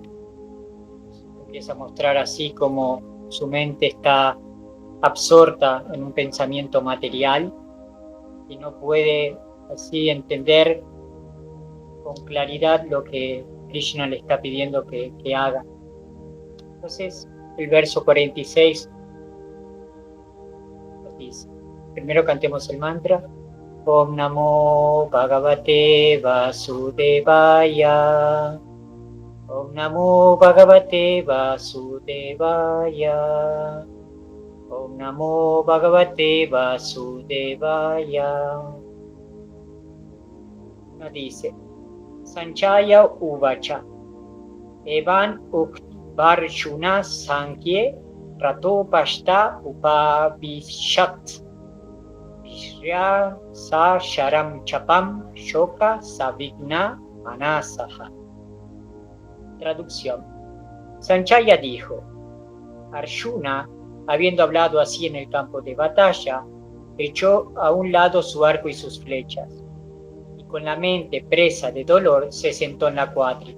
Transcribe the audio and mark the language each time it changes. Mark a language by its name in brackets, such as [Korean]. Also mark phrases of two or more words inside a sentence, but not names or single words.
[Spanish] Empieza a mostrar así como su mente está absorta en un pensamiento material y no puede así entender con claridad lo que Krishna le está pidiendo que haga. Entonces, el verso 46 nos dice, primero cantemos el mantra, [Sanskrit] Om Namo Bhagavate Vasudevaya. Om Namo Bhagavate Vasudevaya. Om Namo Bhagavate Vasudevaya. [Spanish] Nos dice, [Sanskrit] Sanchaya Uvacha, Evan Ukvarjuna Sankhye Ratopashta Upavishat. Vishya Sa Sharam Chapam Shoka Savigna Manasaha. [Spanish] Traducción. Sanchaya dijo, Arjuna, habiendo hablado así en el campo de batalla, echó a un lado su arco y sus flechas, y con la mente presa de dolor se sentó en la cuadriga.